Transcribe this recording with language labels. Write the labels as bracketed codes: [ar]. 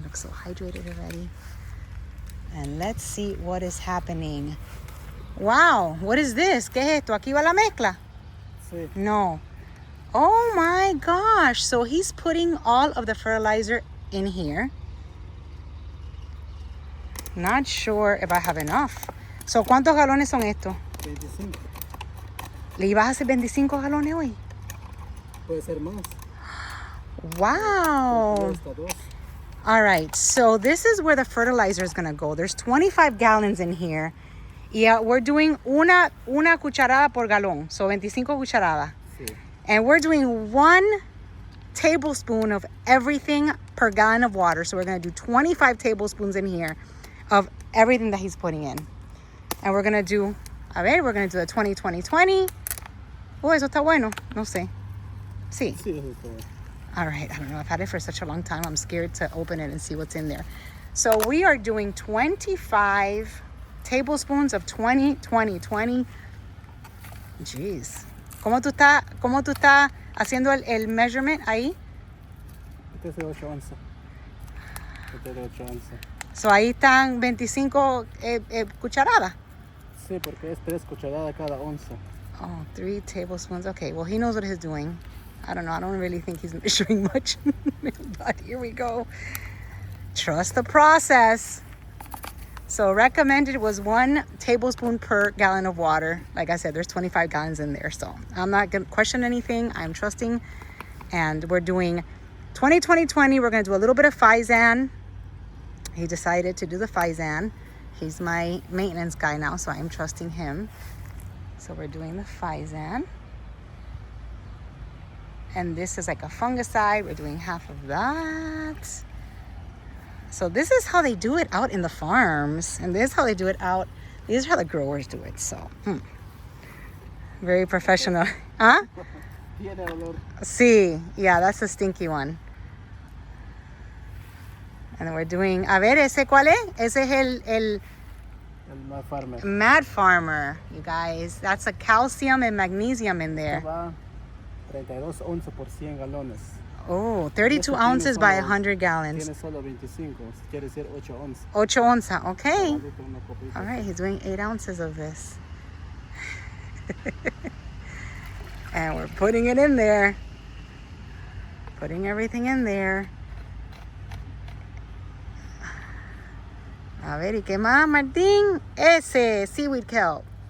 [en] Looks so hydrated already. And let's see what is happening. Wow, what is this? [es] ¿Qué es esto? ¿Aquí va la mezcla? Sí. [en] No. Oh my gosh. So he's putting all of the fertilizer in here. Not sure if I have enough. [es] So, ¿cuántos galones son estos? 25. ¿Le ibas a hacer 25 galones hoy? Puede ser más. [en] Wow. [es] Hasta 2. [en] All right, so this is where the fertilizer is gonna go. There's 25 gallons in here. Yeah, we're doing [es] una cucharada por galón, [en] so [es] 25 cucharadas. Sí. [en] And we're doing 1 tablespoon of everything per gallon of water. So we're gonna do 25 tablespoons in here of everything that he's putting in. And we're gonna do, we're gonna do the 20-20-20. [es] Oh, eso está bueno. No sé. Sí. Sí, eso está bueno. [en] All right, I don't know. I've had it for such a long time. I'm scared to open it and see what's in there. So we are doing 25 tablespoons of 20-20-20. Jeez. [es] ¿Cómo tú estás haciendo el measurement ahí? Este es de 8 onzas. Este es de 8 onzas. So ahí están 25 cucharadas. Sí, porque es 3 cucharadas cada onza. [en] Oh, 3 tablespoons. Okay, well, he knows what he's doing. I don't know. I don't really think he's measuring much. But here we go. Trust the process. So recommended was 1 tablespoon per gallon of water. Like I said, there's 25 gallons in there. So I'm not going to question anything. I'm trusting. And we're doing 20-20-20. We're going to do a little bit of Fizan. He decided to do the Fizan. He's my maintenance guy now, so I'm trusting him. So we're doing the Fizan. And this is like a fungicide. We're doing half of that. So this is how they do it out in the farms. And this is how they do it out. These are how the growers do it. So, very professional. Huh? [es] Tiene olor. Sí. [en] Yeah, that's the stinky one. And then we're doing, [es] a ver, ¿ese cuál es? Ese es el [en] Mad Farmer. Mad Farmer, you guys. That's a calcium and magnesium in there. [es] Va 32 onzas por 100 galones. [en] Oh, 32 ounces by 100 gallons. [es] Tiene solo 25, quiere decir 8 onzas. 8 onzas, okay. Una copita. [en] All right, he's doing 8 ounces of this. And we're putting it in there. Putting everything in there. [es] A ver, ¿y qué más, Martín? Ese seaweed kelp.